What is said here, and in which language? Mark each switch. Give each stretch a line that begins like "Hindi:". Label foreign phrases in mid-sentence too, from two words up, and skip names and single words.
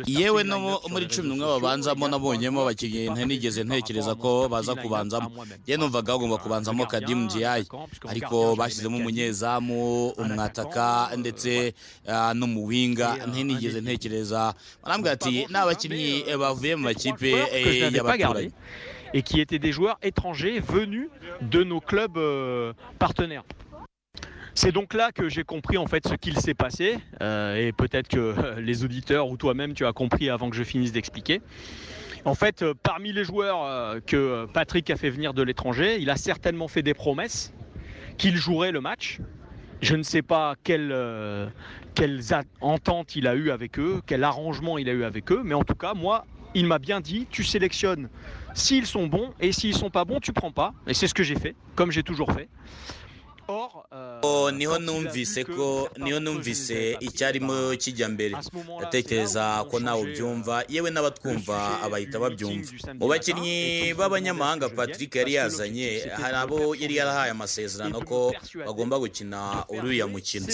Kinyarwanda: Yewe no muri 11 babanzamo nabonyemo abakinnyi ntanigeze ntekereza ko baza kubanzamo. Ye numvaga bagomba kubanzamo Kadim Ndiaye, ariko bashyizemo umunyezamu, umwataka ndetse n'umuwinga ntanigeze ntekereza. Barambwira ati n'abakinnyi bavuye mu makipe y'abaturage.
French: Et qui étaient des joueurs étrangers venus de nos clubs partenaires. C'est donc là que j'ai compris en fait ce qu'il s'est passé et peut-être que les auditeurs ou toi-même tu as compris avant que je finisse d'expliquer. En fait, parmi les joueurs que Patrick a fait venir de l'étranger, il a certainement fait des promesses qu'il jouerait le match. Je ne sais pas quelles ententes il a eu avec eux, quel arrangement il a eu avec eux, mais en tout cas, moi, il m'a bien dit, tu sélectionnes s'ils sont bons, et s'ils sont pas bons, tu prends pas. Et c'est ce que j'ai fait, comme j'ai toujours fait.
Kinyarwanda: niho numvise icyarimo kijya mbere ndatekereza ko nawe ubyumva yewe n'abatwumva abahita babyumva. Mu bakinnyi b'abanyamahanga Patrick yari yazanye hari abo yari yarahaye amasezerano ko bagomba gukina uriya mukino.